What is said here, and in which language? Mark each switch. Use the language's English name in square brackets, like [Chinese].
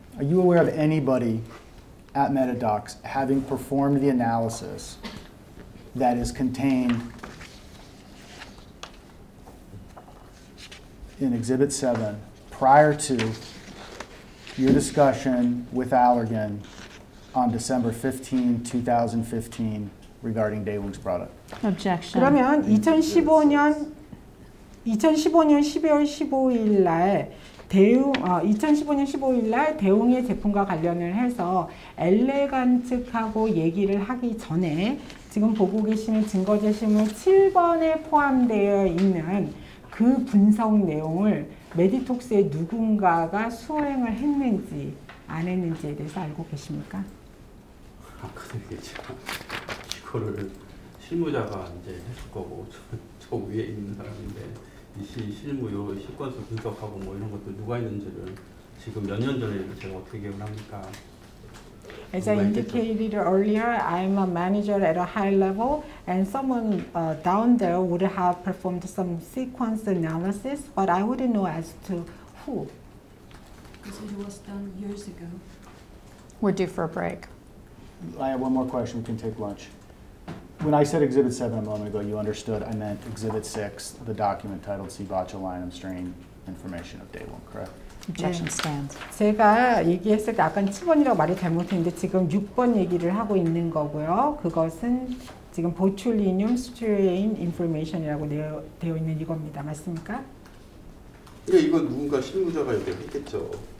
[English] Are you aware of anybody at Metadocs having performed the analysis that is contained in Exhibit 7 prior to your discussion with Allergan on December 15, 2015 regarding Daewoo's product? Objection. [Korean] 그러면 2015년 12월 15일 날2015년 15일 날 대웅의 제품과 관련을 해서 엘레간 측하고 얘기를 하기 전에 지금 보고 계시는 증거 제시물 7번에 포함되어 있는 그 분석 내용을 메디톡스의 누군가가 수행을 했는지 안 했는지에 대해서 알고 계십니까? 근데 이거를 실무자가 이제 했을 거고 저 위에 있는 사람인데 이 실무 요 시퀀스 분석하고 뭐 이런 것도 누가 있는지를 지금 몇 년 전에 제가 어떻게 기억을 합니까? [English] As I indicated earlier, I'm a manager at a high level, and someone down there would have performed some sequence analysis, but I wouldn't know as to who. Because it was done years ago. We're due for a break. I have one more question. We can take lunch. When I said Exhibit 7 a moment ago, you understood I meant Exhibit 6, the document titled C. botulinum strain information of day one, correct? Objection stands. [Korean] 제가 얘기했을 때 아까 7번이라고 말을 잘못했는데 지금 6번 얘기를 하고 있는 거고요. 그것은 지금 보툴리늄 스트레인 인포메이션이라고 되어 있는 이겁니다. 맞습니까? 그러니까 이건 누군가 실무자가 이렇게 했겠죠.